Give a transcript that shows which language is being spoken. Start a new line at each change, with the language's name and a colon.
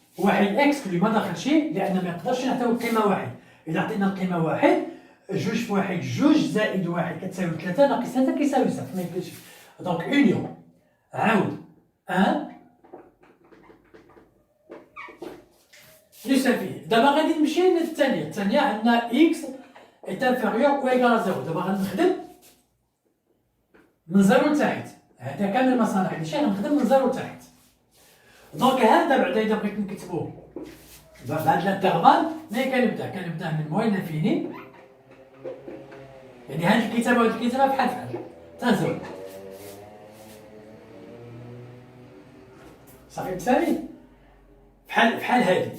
Arabic: واحد اكسكلو ما داخلش لان ما يقدرش نعطيو القيمه واحد. اذا عطينا القيمه واحد جوج في واحد جوج زائد واحد كتساوي 3 ناقص 3 كيساوي 0 ما يمكنش. دونك اونيون عاود 1 بلس انفيني.
French: دابا غادي نمشي للثانيه عندنا x est inférieur ou égal à 0.
Arabic: دابا غادي نخدم من 0 لتحت. هذا كامل المصالح اللي غنخدم من 0 لتحت. دونك هذا بعدا اذا بغيت نكتبوه بهاد الانترفال ملي كنبدا من موين لانفيني. يعني هاد الكتابه وهاد الكتابه بحال تنزل صافي مسالي بحال هادي.